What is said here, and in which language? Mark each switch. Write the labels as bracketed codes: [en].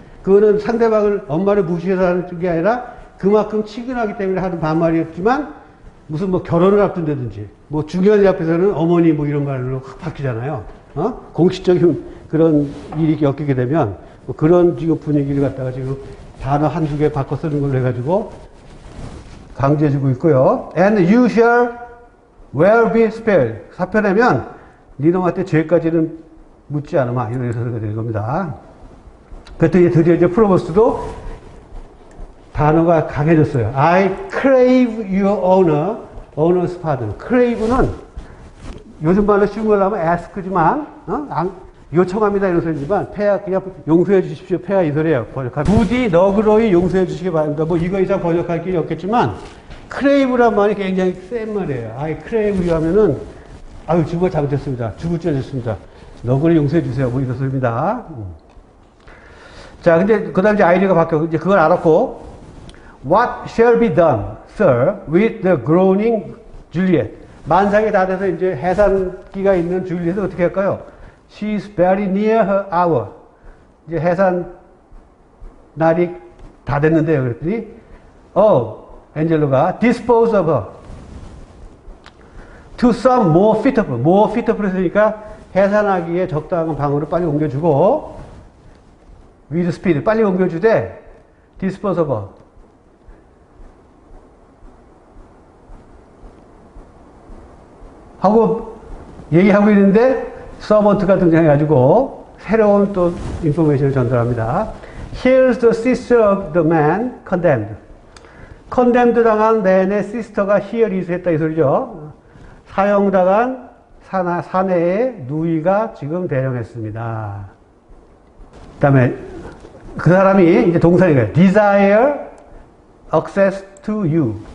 [ko] 그거는 상대방을, 엄마를 무시해서 하는 게 아니라 그만큼 친근하기 때문에 하는 반말이었지만 무슨 뭐 결혼을 앞둔다든지 뭐 중요한 일 앞에서는 어머니 뭐 이런 말로 확 바뀌잖아요. 어? 공식적인 그런 일이 엮이게 되면 뭐 그런 지금 분위기를 갖다가 지금 단어 한두 개 바꿔 쓰는 걸로 해가지고 강조해주고 있고요. [en] And you shall well be spared. [ko] 사표 내면 니놈한테 죄까지는 묻지 않으마. 이런 소리가 되는 겁니다. 그랬더니 드디어 이제 프로보스도 단어가 강해졌어요. [en] I crave your honor, honor's pardon. [ko] crave는 요즘 말로 쉬운 걸로 하면 ask지만, 요청합니다 이런 소리지만 폐하 그냥 용서해 주십시오 폐하 이 소리예요. 번역하면 부디 너그러이 용서해 주시기 바랍니다. 뭐 이거 이상 번역할 길이 없겠지만 크레이브란 말이 굉장히 센 말이에요. [en] I crave you [ko] 하면은 아유 주부가 잘못했습니다. 주부 찢어졌습니다. 너그러이 용서해 주세요. 뭐 이런 소리입니다. 자 근데 그 다음 이제 아이디어가 바뀌어 이제 그걸 알았고 [en] What shall be done, sir, with the groaning Juliet? [ko] 만삭이 다 돼서 이제 해산기가 있는 줄리엣은 어떻게 할까요? [en] She's very near her hour. [ko] 이제 해산 날이 다 됐는데요. 그랬더니, 엔젤로가 [en] dispose of her to some more fitable [ko] 했으니까 해산하기에 적당한 방으로 빨리 옮겨주고, [en] with speed, [ko] 빨리 옮겨주되, [en] dispose of her. [ko] 하고 얘기하고 있는데, 서번트가 등장해가지고 새로운 또 인포메이션을 전달합니다. [en] Here's the sister of the man condemned. [ko] condemned 당한 man의 sister가 [en] here is [ko] 했다 이 소리죠. 사형당한 사내의 누이가 지금 대령했습니다. 그 다음에 그 사람이 이제 동사니까요. [en] desire access to you.